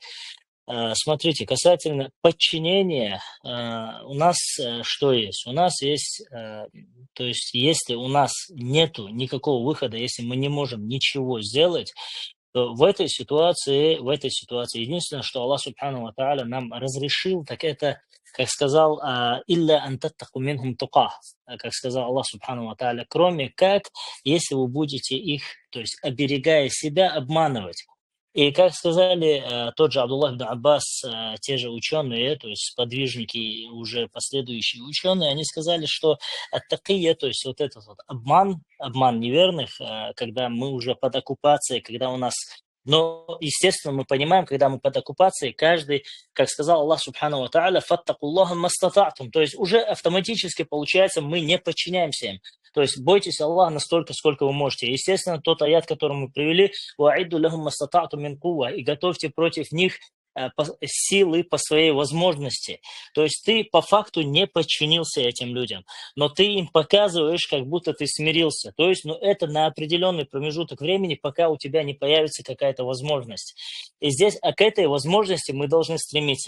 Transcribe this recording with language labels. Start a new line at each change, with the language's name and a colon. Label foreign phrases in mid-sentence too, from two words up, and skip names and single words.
Russian: Смотрите, касательно подчинения, у нас что есть? У нас есть, то есть если у нас нету никакого выхода, если мы не можем ничего сделать, то в этой ситуации, единственное, что Аллах
Arabic: سبحانه وتعالى
Russian: нам разрешил, так это, как сказал,
Arabic: «إلا أن تتقوا منهم تقاة»,
Russian: как сказал
Arabic: الله سبحانه وتعالى,
Russian: кроме как, если вы будете их, то есть оберегая себя, обманывать. И как сказали тот же Абдуллах ибн Аббас, те же ученые, то есть сподвижники, уже последующие ученые, они сказали, что ат-такия, то есть вот этот вот обман неверных, когда мы уже под оккупацией, когда у нас... Но, естественно, мы понимаем, когда мы под оккупацией, каждый, как сказал Аллах
Arabic: سبحانه وتعالى, «فاتقوا الله ما استطعتم»,
Russian: то есть уже автоматически, получается, мы не подчиняемся им. То есть бойтесь Аллаха настолько, сколько вы можете. Естественно, тот аят, который мы привели,
Arabic: «وأعدوا لهم ما استطعتم من قوة»,
Russian: и готовьте против них силы по своей возможности. То есть ты по факту не подчинился этим людям, но ты им показываешь, как будто ты смирился. То есть это на определенный промежуток времени, пока у тебя не появится какая-то возможность. И здесь к этой возможности мы должны стремиться.